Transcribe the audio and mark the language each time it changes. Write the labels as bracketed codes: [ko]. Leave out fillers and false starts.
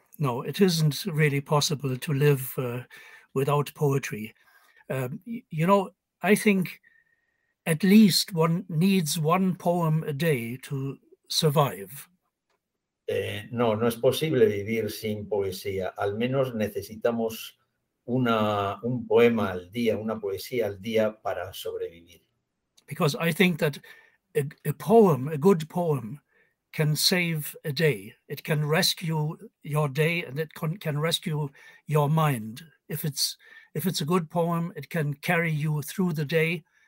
[en] No, it isn't really possible to live without poetry. You know, I think at least one needs one poem a day to survive. [es] No, no es posible vivir sin poesía. Al menos necesitamos un poema al día, una poesía al día para sobrevivir. [en] Because I think that a poem, a good poem, can save a day. It can rescue your day and it can rescue your mind. If it's a good poem, it can carry you through the day.